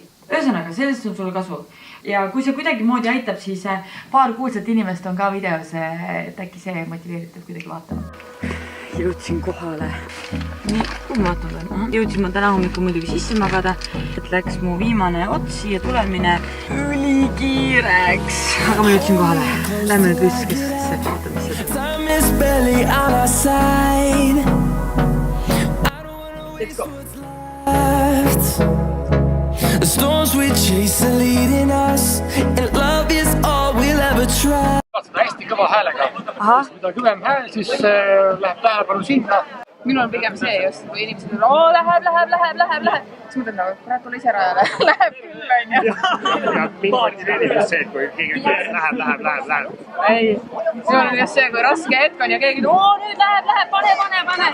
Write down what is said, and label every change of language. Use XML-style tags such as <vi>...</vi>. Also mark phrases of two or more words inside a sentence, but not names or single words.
<et>Ühesõnaga, sellest on sulle kasu. Ja kui see kuidagi moodi aitab, siis paar kuulsat inimest on ka videos, et äkki see motiveeritab kuidagi vaatama. Jõudsin kohale. Nii, kui ma vaatan? Jõudsin ma täna hommikul muidugi sisse magada, et läks mu viimane ots siia tulemine ülikiireks. Aga ma jõudsin kohale. Lähme nüüd võistluskeskusesse, vaata, mis see</et> <en>Let's go. The storms we chase are leading us and love is all we'll ever try.</en> <et>Seda hästi kõva häälega. Mida kõvem hääl, siis läheb tähelepanu sinna. Minul on pigem see just, kui inimesed on läheb. Siis mõtled nagu, kurat, tule ise rajale. Läheb küll, on ju. Ja mind motiveerides see, kui keegi läheb. Ei, see on just see, kui raske hetk on ja keegi ütleb, nüüd läheb, pane.</et>